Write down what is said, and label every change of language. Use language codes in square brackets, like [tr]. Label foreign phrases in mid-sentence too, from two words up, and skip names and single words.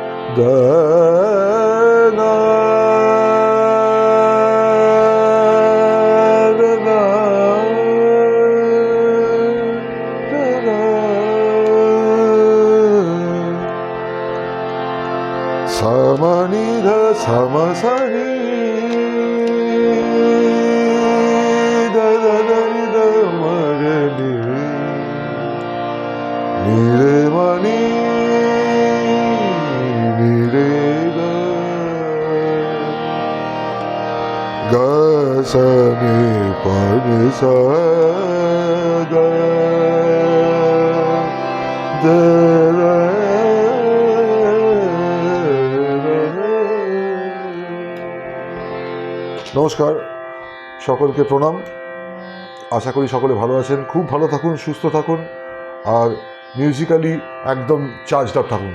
[bn] da na da na da na samani da samasani da da da ni da magani nire mani ga sa ni pa ni sa ga da ra নমস্কার, সকলকে প্রণাম। আশা করি সকলে ভালো আছেন, খুব ভালো থাকুন, সুস্থ থাকুন আর মিউজিক্যালি একদম [en] charged up [bn] থাকুন।